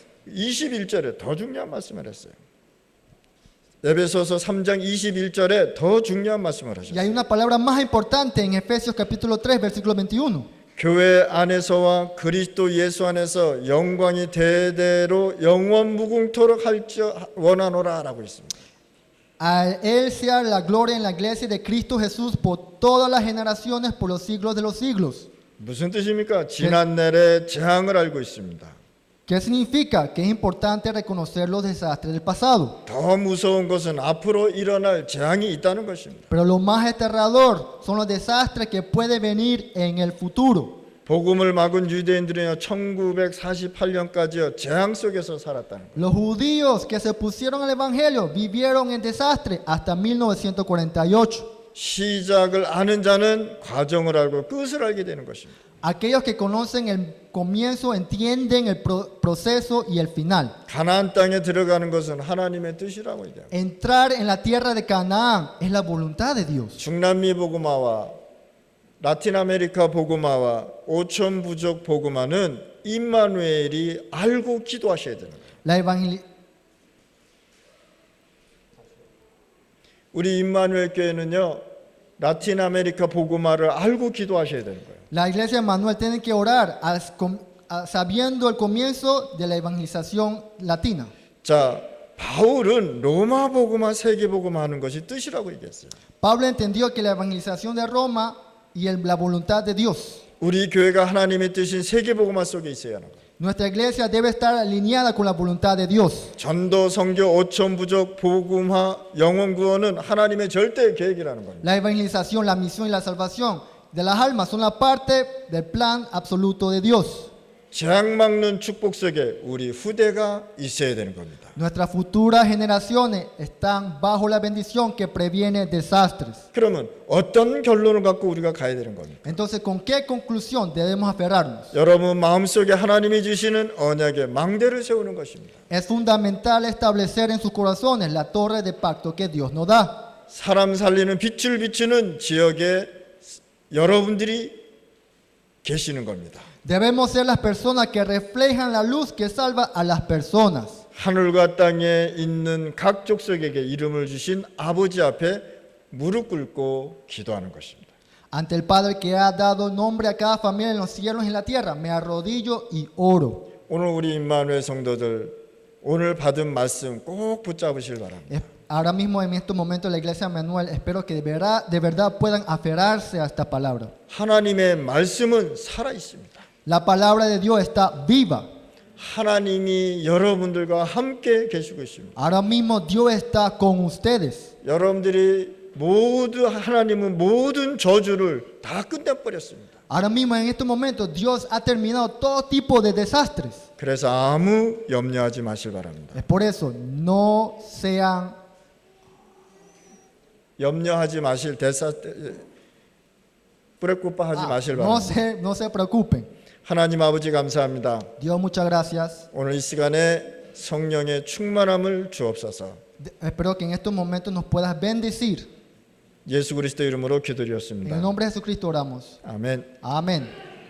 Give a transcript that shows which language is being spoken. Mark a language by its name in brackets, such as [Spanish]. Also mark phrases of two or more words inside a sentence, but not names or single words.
[Korean] 21절에 더 중요한 말씀을 했어요. 에베소서 3장 21절에 더 중요한 말씀을 [Spanish] Y hay [Korean] 하셨어요. [Spanish] una palabra más importante en Efesios capítulo 3, versículo 21. [Korean] 교회 안에서와 그리스도 예수 안에서 영광이 대대로 영원 무궁토록 할지 원하노라라고 있습니다. [Spanish] A Él sea la gloria en la iglesia de Cristo Jesús por todas las generaciones, por los siglos de los siglos. [Korean] 무슨 뜻입니까? 지난 날의 재앙을 알고 있습니다. [Spanish] ¿Qué significa? Que es importante reconocer los desastres del pasado. [Korean] 더 무서운 것은 앞으로 일어날 재앙이 있다는 것입니다. [Spanish] Pero lo más aterrador son los desastres que pueden venir en el futuro. [Korean] 복음을 막은 유대인들은요 1948년까지요 재앙 속에서 살았다는 거예요. [Spanish] Los judíos que se pusieron al evangelio vivieron en desastre hasta 1948. [Korean] 시작을 아는 자는 과정을 알고 끝을 알게 되는 것입니다. [Spanish] Aquellos que conocen el comienzo entienden el proceso y el final. [Korean] 가나안 땅에 들어가는 것은 하나님의 뜻이라고 얘기합니다. [Spanish] Entrar en la tierra de Canaán es la voluntad de Dios. [Korean] 중남미 복음화와 라틴 아메리카 복음화와 오천 부족 복음화는 임마누엘이 알고 기도하셔야 되는 거예요. 우리 임마누엘 교회는요 라틴 아메리카 복음화를 알고 기도하셔야 되는 거예요. [Spanish] La iglesia de Manuel tiene que orar sabiendo el comienzo de la evangelización latina. [Korean] 자, 바울은 로마 복음화 세계 복음화 하는 것이 뜻이라고 얘기했어요. [Spanish] Pablo entendió que la evangelización de Roma y la voluntad de Dios. [Korean] 우리 교회가 하나님의 뜻인 세계 복음화 속에 있어야 하는 거예요. [Spanish] Nuestra iglesia debe estar alineada con la voluntad de Dios. [Korean] 전도, 선교, 오천 부족, 복음화, 영혼 구원은 하나님의 절대 계획이라는 겁니다. [Spanish] La evangelización, la misión y la salvación de las almas son la parte del plan absoluto de Dios. [Korean] 재앙 막는 축복 속에 우리 후대가 있어야 되는 겁니다. [Spanish] Nuestras futuras generaciones están bajo la bendición que previene desastres. [Korean] 그러면 어떤 결론을 갖고 우리가 가야 되는 겁니까? [Spanish] Entonces, ¿con qué conclusión debemos aferrarnos? [Korean] 여러분 마음속에 하나님이 주시는 언약의 망대를 세우는 것입니다. [Spanish] Es fundamental establecer en sus corazones la torre de pacto que Dios nos da. [Korean] 사람 살리는 빛을 비추는 지역에 여러분들이 계시는 겁니다. [Spanish] Debemos ser las personas que reflejan la luz que salva a las personas. [Korean] 하늘과 땅에 있는 각 족속에게 이름을 주신 아버지 앞에 무릎 꿇고 기도하는 것입니다. [Spanish] Ante el Padre que ha dado nombre a cada familia en los cielos y en la tierra, me arrodillo y oro. [Korean] 오늘 우리 임마누엘 성도들 오늘 받은 말씀 꼭 붙잡으실 바랍니다. [Spanish] Ahora mismo en estos momentos la iglesia Manuel espero que de verdad puedan aferrarse a esta palabra. [Korean] 하나님의 말씀은 살아 있습니다. [Spanish] La palabra de Dios está viva. [Korean] 하나님이 여러분들과 함께 계시고 있습니다. [Spanish] Ahora mismo Dios está con ustedes. [Korean] 여러분들이 모두 하나님은 모든 저주를 다 끝내버렸습니다. [Spanish] Ahora mismo en estos momentos Dios ha terminado todo tipo de desastres. [Korean] 그래서 아무 염려하지 마실 바랍니다. [Spanish] Es por eso, no sean, [Korean] 염려하지 마실 preocupa하지 마실 바랍니다. [Spanish] no se preocupen. [Korean] 하나님 아버지 감사합니다. [Spanish] Dios, muchas gracias. [Korean] 오늘 이 시간에 성령의 충만함을 주옵소서. [Spanish] Espero que en estos momentos nos puedas bendecir. [Korean] 예수 그리스도 이름으로 [Spanish] En el [Korean] 기도드렸습니다. [Spanish] nombre de Jesucristo oramos. [Korean] 아멘. [Spanish] Amén.